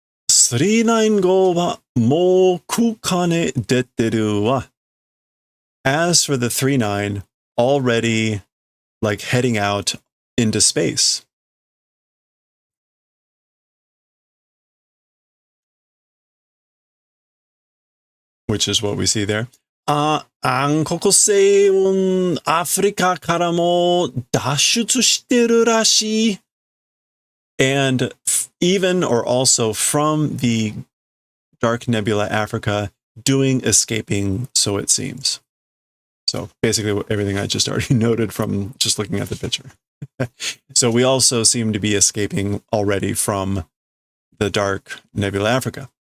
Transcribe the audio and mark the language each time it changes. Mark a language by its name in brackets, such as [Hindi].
[Japanese] 39号はもう空間へ出てるわ. [English] As for the 39, already like heading out into space. Which is what we see there. [Japanese] 暗黒星雲アフリカからも脱出してるらしい. [English] And even or also from the Dark Nebula Africa, escaping, so it seems. So basically everything I just already noted from just looking at the picture. So we also seem to be escaping already from the Dark Nebula Africa.